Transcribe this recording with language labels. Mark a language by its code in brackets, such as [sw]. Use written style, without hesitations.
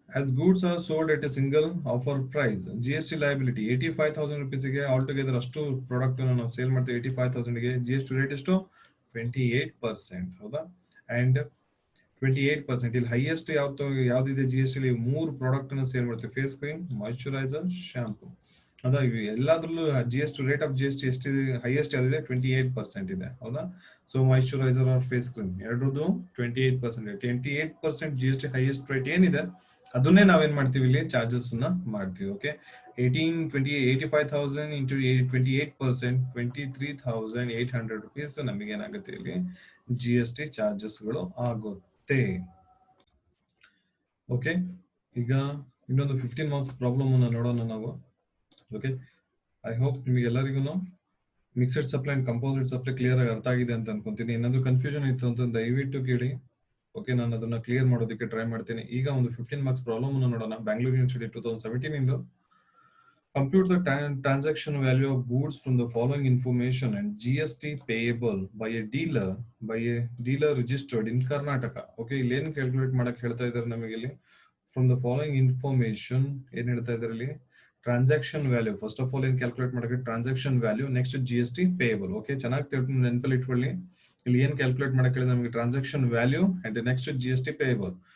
[en] As goods are sold at a single offer price, GST liability ₹85,000 ಗೆ all together [kn] ಅಷ್ಟು product ನಾವು sale ಮಾಡ್ತೀವಿ. 85,000 ಗೆ GST ರೇಟ್ ಎಷ್ಟು, 28%. ಹೌದಾ. ಅಂಡ್ 28% ಇಲ್ಲಿ ಹೈಯೆಸ್ಟ್ ಯಾವ್ದಿದೆ GST ಅಲ್ಲಿ, 3 ಪ್ರಾಡಕ್ಟ್ ಅನ್ನ ಸೇಲ್ ಮಾಡ್ತೀವಿ, ಫೇಸ್ ಕ್ರೀಮ್, ಮಾಯಿಶ್ಚರೈಸರ್, ಶಾಂಪೂ. ಹೌದಾ. ಇವು ಎಲ್ಲಾದ್ರಲ್ಲೂ ರೇಟ್ ಆಫ್ GST ಎಷ್ಟಿದೆ, ಹೈಯೆಸ್ಟ್ ಯಾವ್ದಿದೆ, 28% ಇದೆ. ಹೌದಾ. So moisturiser R face cream ಎರಡರದ್ದು 28%. 28% GST highest rate ಏನಿದೆ ಅದನ್ನೇ ನಾವೇನ್ ಮಾಡ್ತೀವಿ, ಇಲ್ಲಿ ಚಾರ್ಜಸ್ ನ ಮಾಡ್ತೀವಿ. ಓಕೆ, 85,000 ಇಂಟು 28%, ₹23,800 ನಮಗೆ ಏನಾಗುತ್ತೆ ಇಲ್ಲಿ GST ಚಾರ್ಜಸ್ ಗಳು ಆಗುತ್ತೆ. ಓಕೆ, ಈಗ ಇನ್ನೊಂದು 15 ಮಾರ್ಕ್ಸ್ ಪ್ರಾಬ್ಲಮ್ ಅನ್ನ ನೋಡೋಣ ನಾವು. ಓಕೆ, ಐ ಹೋಪ್ ನಿಮಗೆ ಎಲ್ಲರಿಗೂ mixed supply and composite supply clear ಆಗಿ ಅರ್ಥ ಆಗಿದೆ ಅಂತ ಅನ್ಕೊಂತೀನಿ. ಏನಾದ್ರು ಕನ್ಫ್ಯೂಷನ್ ಇತ್ತು ಅಂತ ದಯವಿಟ್ಟು ಕೇಳಿ. ಓಕೆ, ನಾನು ಅದನ್ನ ಕ್ಲಿಯರ್ ಮಾಡೋದಕ್ಕೆ ಟ್ರೈ ಮಾಡ್ತೀನಿ. ಈಗ ಒಂದು 15 ಮಾರ್ಕ್ಸ್ ಪ್ರಾಬ್ಲಮ್ ಅನ್ನು ನೋಡೋಣ. Bangalore university 2017 into. [en] Compute the transaction value of goods from the following information and GST payable by a dealer registered in Karnataka. [kn] Okay, ಇಲ್ಲಿ ಏನು ಕ್ಯಾಲ್ಕುಲೇಟ್ ಮಾಡಕ್ಕೆ ಹೇಳ್ತಾ ಇದ್ದಾರೆ ನಮಗೆ ಇಲ್ಲಿ. [en] From the following information [kn] ಏನು ಹೇಳ್ತಾ ಇದ್ದಾರೆ ಇಲ್ಲಿ, transaction value. First of all ಏನ್ ಕ್ಯಾಲ್ಕುಲೇಟ್ ಮಾಡಕ್ಕೆ, transaction value, next GST payable. Okay, ಚೆನ್ನಾಗಿ ನೆನಪಲ್ಲಿ ಇಟ್ಕೊಳ್ಳಿ. ಇಲ್ಲಿ ಏನ್ ಕ್ಯಾಲ್ಕುಲೇಟ್ ಮಾಡಕ್ಕೆ ಹೇಳಿದ್ರೆ ನಮಗೆ transaction value and next GST payable.